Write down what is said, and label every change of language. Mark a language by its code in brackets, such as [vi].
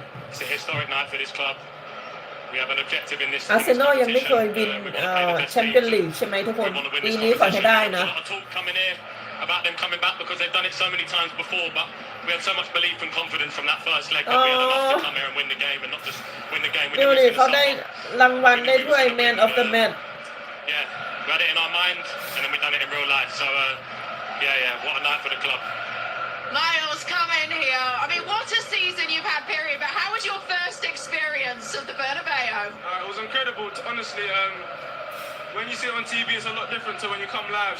[en] It's a historic night for this club. We have an objective in this [th] อาร์เซนอลยังไม่เคยวินแชมเปี้ยนลีกใช่ไหมทุกคนปีนี้ขอให้ได้นะ [en] about them coming back because they've done it so many times before, but we had so much belief and confidence from that first leg that we had enough to come here and win the game and not just win the game. [th] ดูดิเขาได้รางวัลได้ด้วย Man of the Match [en] Yeah, we had it in our mind and then we done it in real life. So yeah, what a night for the club. Miles, come in here. I mean, what a season you've had, period. But how was your first experience of the Bernabeu? It was incredible. Honestly, when you see it on TV, it's a lot different to when you come live.